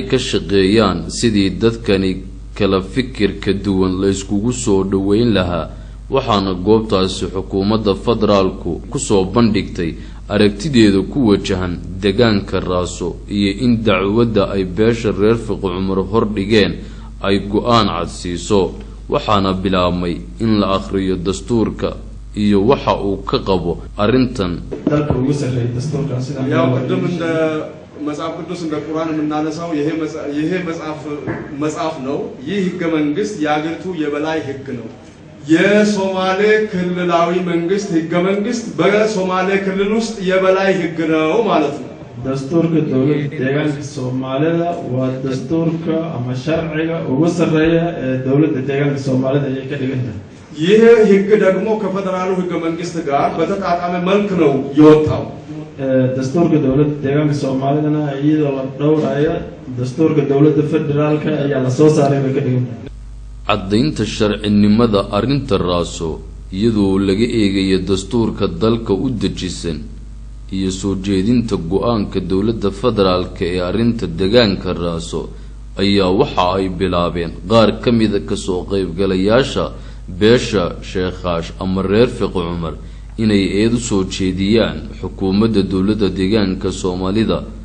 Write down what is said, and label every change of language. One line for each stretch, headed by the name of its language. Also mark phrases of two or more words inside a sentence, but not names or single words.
Somali: ka shaqeeyaan sidii dadkani kala fikir ka duwan la iskugu soo dhaweyn lahaa waxaana goobtaasi xukuumadda federaalku ku soo bandhigtay aragtideedu ku wajahan deegaanka Raaso iyo in dacwadda ay beesha reer Fiqi Cumar hor dhigeen ay go'aan cad siiso waxaana bilaabmay in la akhriyo dastuurka iyo waxa uu ka qabo arintan dalka ugu sareeyay dastuurka sida yaa qadam inda
Amharic: መጽሐፍ ቅዱስ እንደ ቁርአን የምናነሳው ይሄ መጽሐፍ ነው ይህ ህገ መንግስት ያገርቱ የበላይ ህግ ነው የሶማሌ ክልላዊ መንግስት ህገ መንግስት በሶማሌ ክልል ውስጥ የበላይ ህግ ነው ማለት ነው
Somali: dastuurka dawladda deegaanka Soomaalida waa dastuurka ama sharciga ugu sareeya ee dawladda deegaanka Soomaalida ay ka dhigantahay
Amharic: ይሄ ህግ ደግሞ ከፌደራሉ ህገ መንግስት ጋር በተጣጣመ መልክ ነው የወጣው
Somali: dastuurka dawladda deegaanka Soomaalida iyadoo la dhowrayo dastuurka dawladda federaalka ayaa la soo saaray ka dhigantahay caddaynta sharcinimada arinta Raaso iyadoo laga eegayo dastuurka dalka u dejisan iyo soo jeedinta go'aanka dawladda federaalka ee arinta deegaanka Raaso ayaa waxa ay bilaabeen qaar kamid ah ka soo qaybgalayaasha beesha Sheekhash ama reer Fiqi Cumar inay eedu soo jeediyaan xukuumadda dawladda deegaanka Soomaalida